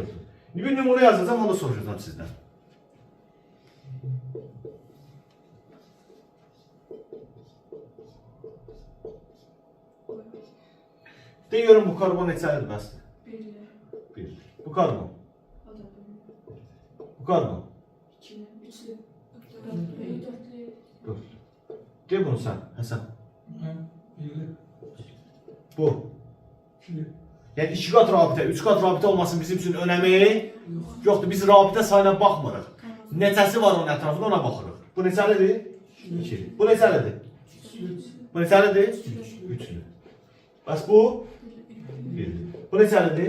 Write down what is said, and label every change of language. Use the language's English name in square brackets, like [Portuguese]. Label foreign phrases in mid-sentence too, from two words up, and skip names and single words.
[Azerbaijani] Bir nümunə yazacağım, onu da soruşacağım sizdən. Deyiyorum bu karbon neçəlidir bəsdir? Birli. Bu karbon? Bu karbon? 4. [Turkish] De bunu sen, Hasan. [Azerbaijani] Bu. Yani 2 kat rabitə, 3 kat rabitə olmasın bizim üçün önəmi yoxdur. Biz rabitə sayına baxmırıq. Neçəsi var onun ətrafında ona baxırıq. Bu neçəlidir? 2. Bu neçəlidir? Bu neçəlidir? 3'lü. Bəs bu? 1. Bu neçəlidir?